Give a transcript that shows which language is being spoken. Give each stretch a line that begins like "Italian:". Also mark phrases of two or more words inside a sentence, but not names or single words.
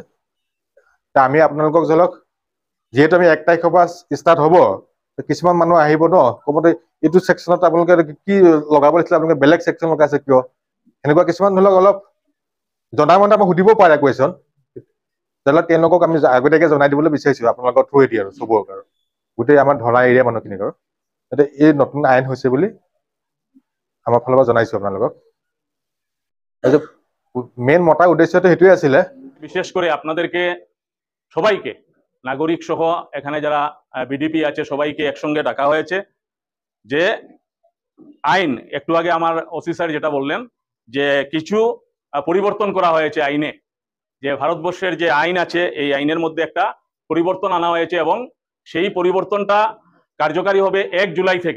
Assamese: আমি আপোনালোকক ধৰক যিহেতু আমি 1 তাৰিখৰ পৰা ষ্টাৰ্ট হ'ব, কিছুমান মানুহ আহিব ন, ক'বতে এইটো ছেকশ্যনত আপোনালোকে কি লগাব লাগিছিলে, আপোনালোকে বেলেগ ছেকশ্যন লগাইছে কিয়, সেনেকুৱা কিছুমান ধৰি লওক অলপ জনা মতে আমাক সুধিব পাৰে কুৱেশ্যন, তেতিয়াহ'লে তেওঁলোকক আমি আগতীয়াকৈ জনাই দিবলৈ বিচাৰিছো আপোনালোকৰ থ্ৰুৱেদি আৰু চবৰ আৰু গোটেই আমাৰ ধৰা এৰিয়া মানুহখিনিক আৰু যাতে এই নতুন আইন হৈছে বুলি আমাৰ ফালৰ পৰা জনাইছো আপোনালোকক। মেইন মতা উদ্দেশ্যটো সেইটোৱে আছিলে।
Bangla: বিশেষ করে আপনাদেরকে সবাইকে, নাগরিক সহ এখানে যারা বিডিপি আছে সবাইকে একসঙ্গে ডাকা হয়েছে যে আইন, একটু আগে আমার ওসি স্যার যেটা বললেন যে কিছু পরিবর্তন করা হয়েছে আইনে, যে ভারতবর্ষের যে আইন আছে এই আইনের মধ্যে একটা পরিবর্তন আনা হয়েছে এবং সেই পরিবর্তনটা কার্যকারী হবে 1 জুলাই থেকে।